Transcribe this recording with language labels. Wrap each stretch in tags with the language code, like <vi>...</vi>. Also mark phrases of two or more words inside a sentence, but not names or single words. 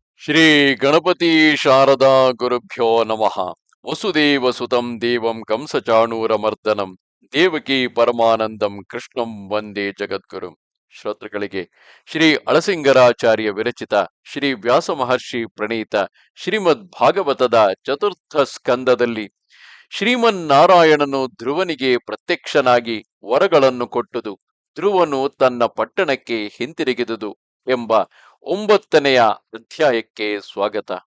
<sa>ಶ್ರೀ ಗಣಪತಿ ಶಾರದಾ ಗುರುಭ್ಯೋ ನಮಃ. ವಸುದೇವ ಸುತಂ ದೇವಂ ಕಂಸಚಾಣೂರಮರ್ದನಂ ದೇವಕಿ ಪರಮಾನಂದಂ ಕೃಷ್ಣಂ ವಂದೇ ಜಗದ್ಗುರು.</sa> <kn>ಶ್ರೋತೃಗಳಿಗೆ ಶ್ರೀ ಅಳಸಿಂಗರಾಚಾರ್ಯ ವಿರಚಿತ ಶ್ರೀ ವ್ಯಾಸ ಮಹರ್ಷಿ ಪ್ರಣೀತ ಶ್ರೀಮದ್ ಭಾಗವತದ ಚತುರ್ಥ ಸ್ಕಂದದಲ್ಲಿ ಶ್ರೀಮನ್ನಾರಾಯಣನು ಧ್ರುವನಿಗೆ ಪ್ರತ್ಯಕ್ಷನಾಗಿ ವರಗಳನ್ನು ಕೊಟ್ಟುದು, ಧ್ರುವನು ತನ್ನ ಪಟ್ಟಣಕ್ಕೆ ಹಿಂತಿರುಗಿದುದು ಎಂಬ 9ನೆಯ ಅಧ್ಯಾಯಕ್ಕೆ ಸ್ವಾಗತ.</kn>